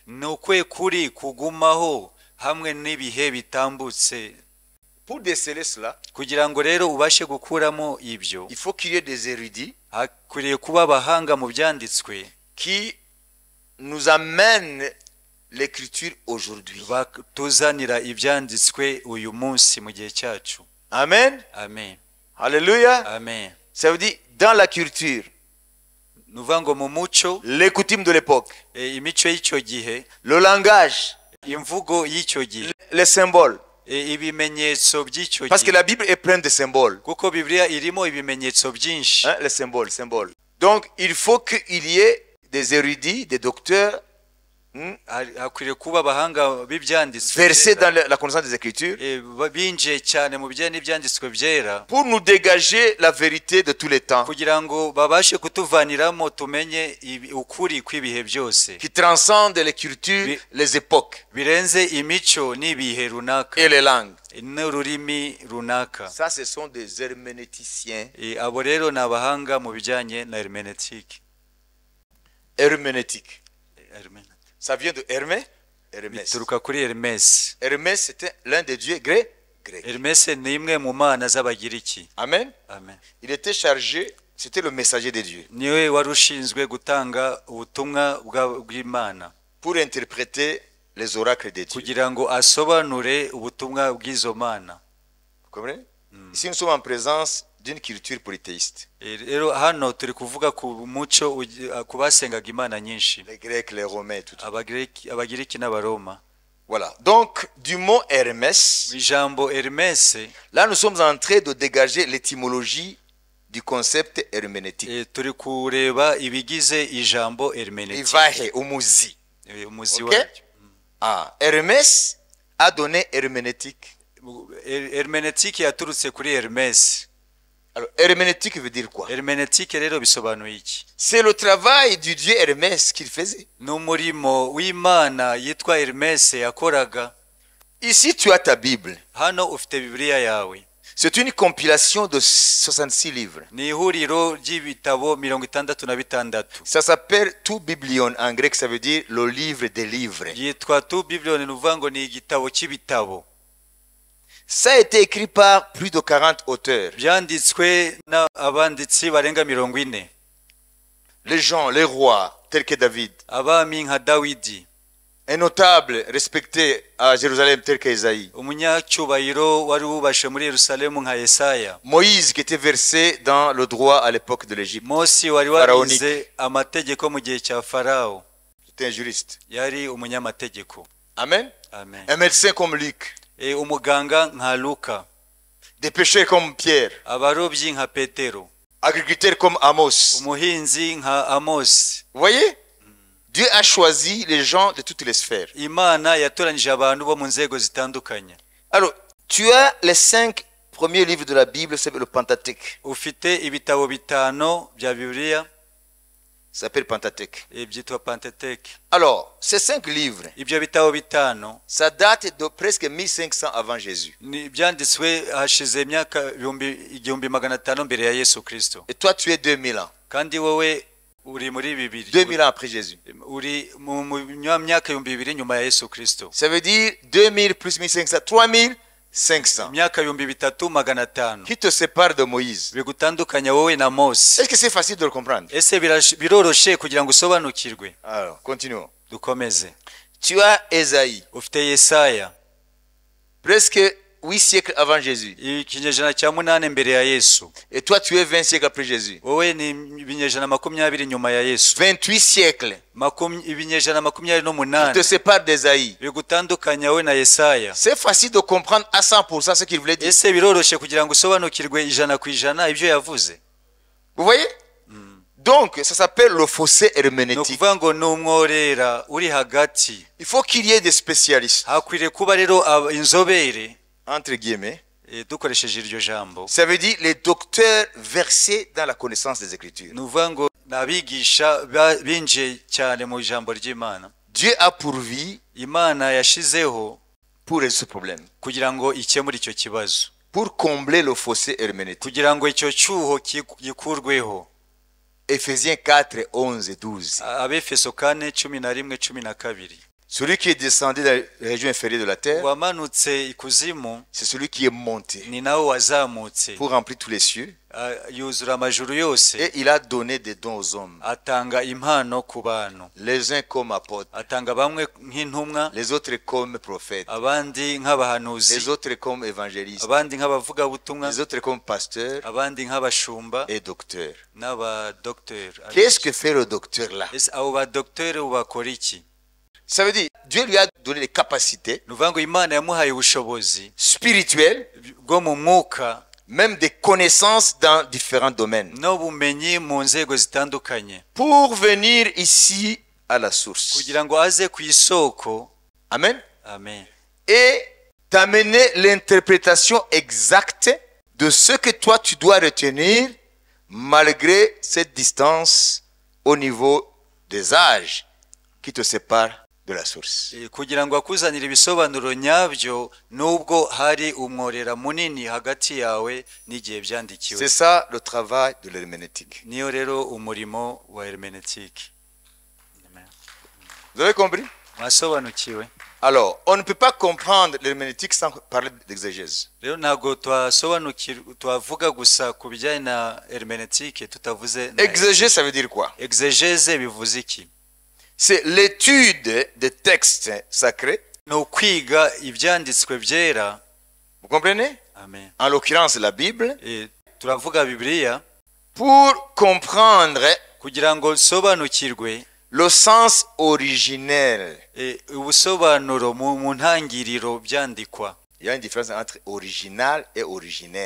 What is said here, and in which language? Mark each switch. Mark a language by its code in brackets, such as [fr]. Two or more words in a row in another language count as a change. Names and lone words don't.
[rw] ni ukwe kuri kugumaho hamwe n'ibihe bitambutse. [fr] Pour déceler cela, [rw] kugira ngo rero ubashe gukuramo ibyo, [fr] il faut qu'il y ait des érudits [rw] hakwiriye kuba abahanga mu byanditswe [fr] qui nous amènent l'écriture aujourd'hui. [rw] batuzanira ibyanditswe uyu munsi mu gihe cyacu. Amen. Amen. Alléluia. Amen. [fr] Ça veut dire dans la culture, [rw] nuvuga ngo mu muco, [fr] les coutumes de l'époque, [rw] imico y'icyo gihe, [fr] le langage, [rw] imvugo y'icyo gihe, [fr] les symboles. [rw] ibimenyetso by'icyo [fr] Parce que [rw] gihe, [fr] la Bible est pleine de symboles. [rw] kuko Bibiliya irimo ibimenyetso byinshi. [fr] Hein, les symboles, symboles. Donc, il faut qu'il y ait des érudits, des docteurs, [rw] Hakwiriye kuba abahanga b'ibyanditswe [fr] versés [rw] byera, [fr] dans la connaissance des Écritures, [rw] binjiye cyane mu bijyanye n'ibyanditswe byera, [fr] pour nous dégager la vérité de tous les temps, [rw] kugira ngo babashe kutuvaniramo tumenye ukuri kw'ibihe byose, [fr] qui transcende les cultures, les époques [rw] birenze imico n'ibihe runaka [fr] et les langues. [rw] n'ururimi runaka. [fr] Ça, ce sont des herménéticiens. [rw] Abo rero ni abahanga mu bijyanye na hermeneutique. [fr] Herméneutique. Ça vient de Hermès. Hermès. [rw] Bituruka kuri Hermès. [fr] Hermès, c'était l'un des dieux grecs. [rw] Hermès ni imwe mu mana z'Abagiriki. Amen. Amen. [fr] Il était chargé, c'était le messager de Dieu, [rw] Niwe wari ushinzwe gutanga ubutumwa bw'Imana, [fr] pour interpréter les oracles de Dieu. [rw] kugira ngo asobanure ubutumwa bw'izo mana. [fr] Vous comprenez? Ici, nous sommes en présence d'une culture polythéiste. [rw] Rero hano turi kuvuga ku muco ku basengaga imana nyinshi, [fr] Les Grecs, les Romains, tout ça. [rw] Abagiriki n'Abaroma. [fr] Voilà. Donc, du mot Hermès, [rw] Ijambo Hermès, [fr] là, nous sommes en train de dégager l'étymologie du concept herméneutique. [rw] turi kureba ibigize ijambo hermeneutique, Ivahe, umuzi. umuzi Ok? wacyo. [fr] Ah, Hermès a donné herméneutique. [rw] Hermeneutique yaturutse kuri Hermès. [fr] Alors, herméneutique veut dire quoi? [rw] Hermeneutique rero bisobanuye iki? [fr] C'est le travail du dieu Hermès qu'il faisait. [rw] Ni umurimo w'Imana yitwa Hermès yakoraga. [fr] Ici, tu as ta Bible. [rw] Hano ufite Bibiliya yawe. [fr] C'est une compilation de 66 livres. [rw] Ni ihuriro ry'ibitabo 66. [fr] Ça s'appelle tout biblion. En grec, ça veut dire le livre des livres. [rw] Yitwa tu Biblion, ni uvuga ngo ni igitabo cy'ibitabo. [fr] Ça a été écrit par plus de 40 auteurs. [rw] Byanditswe n'abanditsi barenga 40. [fr] Les gens, les rois, tels que David. [rw] Abami nka Dawidi. [fr] Un notable respecté à Jérusalem, tel que Isaïe. [rw] Umunyacyubahiro wari wubashe muri Yerusalemu nka Yesaya. [fr] Moïse, qui était versé dans le droit à l'époque de l'Égypte. [rw] Mose wari warize amategeko mu gihe cya Farao. [fr] C'était un juriste. [rw] Yari umunyamategeko. Amen. Amen. [fr] Un médecin comme Luc. [rw] Umuganga nka Luka. [fr] Des pêcheurs comme Pierre. [rw] Abarobyi nka Petero. [fr] Agriculteurs comme Amos. [rw] Umuhinzi nka Amos. [fr] Vous voyez? Dieu a choisi les gens de toutes les sphères. [rw] Imana yatoranyije abantu bo mu nzego zitandukanye. [fr] Alors, tu as les 5 premiers livres de la Bible, c'est le Pentateuque. [rw] Ufite ibitabo bitano bya Bibiliya, [fr] Ça s'appelle Pentateuque. [rw] byitwa Pentateuque. [fr] Alors, ces 5 livres, [rw] Ibyo bitabo bitano [fr] ça date de presque 1500 avant Jésus. [rw] ni byanditswe hashize imyaka 1500 mbere ya Yesu Kristo. [fr] Et toi, tu es 2000 ans. [rw] Kandi wowe uri muri bibiri. [fr] 2000 ans après Jésus. [rw] Uri mu myaka 2000 nyuma ya Yesu Kristo. [fr] Ça veut dire 2000 plus 1500, 3500. [rw] Imyaka 3500 [fr] Qui te sépare de Moïse? [rw] bigutandukanya wowe na Mose. [fr] Est-ce que c'est facile de le comprendre? [rw] Ese biroroshe kugira ngo usobanukirwe? [fr] Alors, continuons. [rw] Dukomeze. [fr] Tu as Ésaïe, [rw] Ufite Yesaya, [fr] presque 8 siècles avant Jésus. [rw] ikinyejana cya 8 mbere ya Yesu. [fr] Et toi, tu es 20 siècles après Jésus. [rw] Wowe ni ibinyejana 20 nyuma ya Yesu. [fr] 28 siècles. [rw] Ibinyejana [fr] Qui te 28 sépare d'Ésaïe. [rw] bigutandukanya wowe na Yesaya. [fr] C'est facile de comprendre à 100% ce qu'il voulait dire. [rw] Ese biroroshe kugira ngo usobanukirwe 100% ibyo yavuze? [fr] Vous voyez? Donc, ça s'appelle le fossé [rw] No [fr] herméneutique. [rw] kuvuga ngo ni umworera uri hagati. [fr] Il faut qu'il y ait des spécialistes, [rw] Hakwiriye kuba rero inzobere, [fr] entre guillemets. [rw] dukoresheje iryo jambo. [fr] Ça veut dire les docteurs versés dans la connaissance des Écritures. [rw] Ni ukuvuga ngo ni abigisha binjiye cyane mu ijambo ry'Imana. [fr] Dieu a pourvu [rw] Imana yashizeho [fr] pour résoudre ce problème, [rw] kugira ngo ikemure icyo kibazo, [fr] pour combler le fossé herméneutique. [rw] kugira ngo icyo cyuho gikurweho. [fr] Éphésiens 4, 11 et 12. [rw] Abefeso 4:11-12. [fr] Celui qui est descendu dans les régions inférieures de la terre, [rw] Wamanutse ikuzimu [fr] c'est celui qui est monté [rw] ni nawe wazamutse [fr] pour remplir tous les cieux [rw] yuzura amajuru yose [fr] et il a donné des dons aux hommes. [rw] atanga impano ku bantu [fr] Les uns comme apôtres, [rw] atanga bamwe nk'intumwa [fr] les autres comme prophètes, [rw] abandi nk'abahanuzi [fr] les autres comme évangélistes, [rw] abandi nk'abavugabutumwa [fr] les autres comme pasteurs [rw] abandi nk'abashumba [fr] et docteurs. [rw] n'abadogiteri. [fr] Qu'est-ce que fait le docteur là? [rw] ese abo badogiteri bakora iki? [fr] Ça veut dire Dieu lui a donné les capacités [rw] ni ukuvuga ngo imana yamuhaye ubushobozi [fr] spirituelles, [rw] bwo mu mwuka [fr] même des connaissances dans différents domaines, [rw] n'ubumenyi mu nzego zitandukanye [fr] pour venir ici à la source. [rw] kugira ngo aze ku isoko. Amen. Amen. [fr] Et t'amener l'interprétation exacte de ce que toi tu dois retenir malgré cette distance au niveau des âges qui te séparent de la source. [rw] kugira ngo akuzanire ibisobanuro nyabyo nubwo hari umworera munini hagati yawe n'igihe byandikiwe. [fr] C'est ça le travail de l'herméneutique. [rw] Niyo rero umurimo wa hermeneutique. [fr] Vous avez compris? [rw] Mwasobanukiwe? [fr] Alors, on ne peut pas comprendre l'herméneutique sans parler d'exégèse. [rw] Rero ntabwo twavuga gusa ku bijyanye na hermeneutique tutavuze na [fr] Exégèse, ça veut dire quoi? [rw] exégèse. Bivuze iki? [fr] C'est l'étude des textes sacrés. [rw] ni ukwiga ibyanditswe byera. [fr] Vous comprenez? Amen. En l'occurrence la Bible. [rw] Turavuga Bibiliya [fr] Pour comprendre [rw] kugira ngo sobanukirwe [fr] le sens originel. [rw] ubusobanuro mu ntangiriro byandikwa. [fr] Il y a une différence entre original et originel.